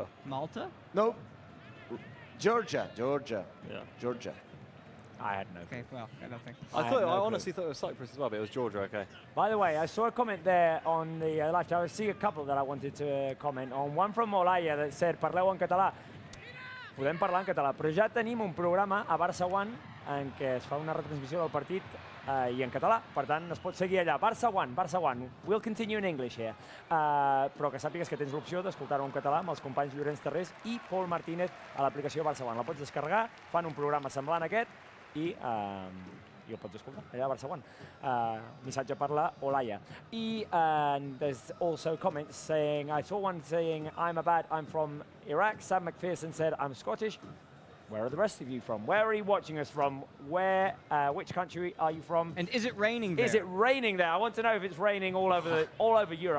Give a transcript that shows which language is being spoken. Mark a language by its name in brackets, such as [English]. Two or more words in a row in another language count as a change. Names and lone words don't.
[English] Malta? No. Georgia. Yeah. Georgia. I had no. Okay, well, I don't think. I had no honestly thought it was Cyprus as well, but it was Georgia. Okay. By the way, I saw a comment there on the live chat. I see a couple that I wanted to comment on. One from Olaya that said, [Catalan] parleu en català. Podem parlar en català, però ja tenim un programa a Barça One en què es fa una retransmissió del partit i en català. Per tant, es pot seguir allà. Barça One. [English] We'll continue in English here. [Catalan] Però que sàpigues que tens l'opció d'escoltar-ho en català amb els companys Llorenç Terrés i Pol Martínez a l'aplicació Barça One. La pots descarregar, fan un programa semblant a aquest i el pots escoltar allà a Barça One. Missatge per la Olaya. [English] And there's also comments saying, I saw one saying, I'm from Iraq. Sam McPherson said, I'm Scottish. Where are the rest of you from? Where are you watching us from? Which country are you from? And is it raining there? Is it raining there? I want to know if it's raining all over Europe.